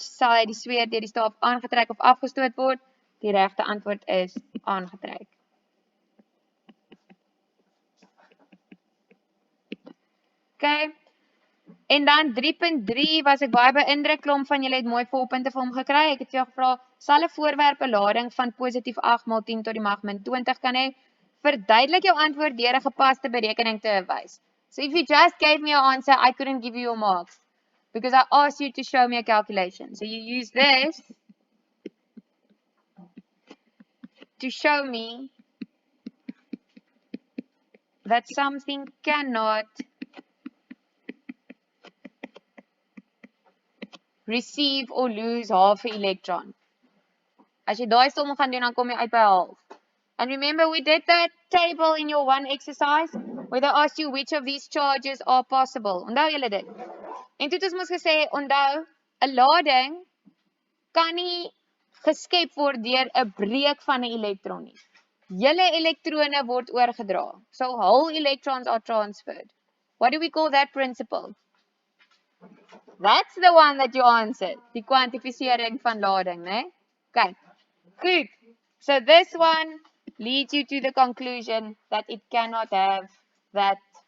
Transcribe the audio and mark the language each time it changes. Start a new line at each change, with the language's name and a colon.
Afrikaans: Sal die sphere deur die staaf aangetrek of afgestoot word? Die regte antwoord is aangetrek. Okay. En dan 3.3 was ek baie beïndruk, klomp van julle het mooi volpunte vir hom gekry. Ek het jou gevra, sal 'n voorwerp 'n lading van positief 8 maal 10 tot die mag min 20 kan hê? Verduidelik jou antwoord deur 'n gepaste berekening te wys.
English: So if you just gave me your answer, I couldn't give you your marks because I asked you to show me a calculation. So you use this to show me that something cannot receive or lose half an electron.
Afrikaans: As jy daai som gaan doen, dan kom jy uit by half.
English: And remember, we did that table in your one exercise where they asked you which of these charges are possible.
Afrikaans: Onthou julle dit? En toe het ons mos gesê, onthou, 'n lading kan nie geskep word deur 'n breek van 'n elektron nie. Julle elektrone word oorgedra.
English: So whole electrons are transferred. What do we call that principle? That's the one that you answered.
Afrikaans: Die kwantifisering van lading, né?
English: Okay. Good. So this one leads you to the conclusion that it cannot have that.